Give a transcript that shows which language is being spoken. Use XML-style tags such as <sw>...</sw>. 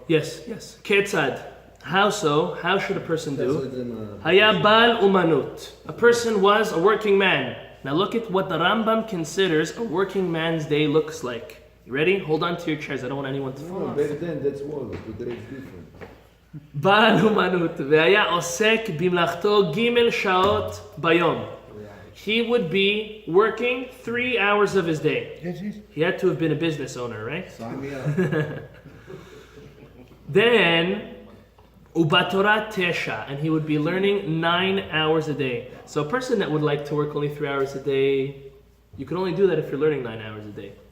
<en>Yes. Ketzad. How so? How should a person do?</en> <he>Haya bal umanut.</he> <en>A person was a working man. Now look at what the Rambam considers a working man's day looks like. You ready? Hold on to your chairs. I don't want anyone to fall off. Back then, that's was. Today it's different.</en> <he>בעל אומנות, והיה עוסק במלאכתו ג' שעות ביום.</he> <en>He would be working 3 hours of his day. He had to have been a business owner, right? Sign me up. Then,</en> <he>ubatorah tesha,</he> <en>and he would be learning 9 hours a day. So a person that would like to work only 3 hours a day, you can only do that if you're learning 9 hours a day.</en>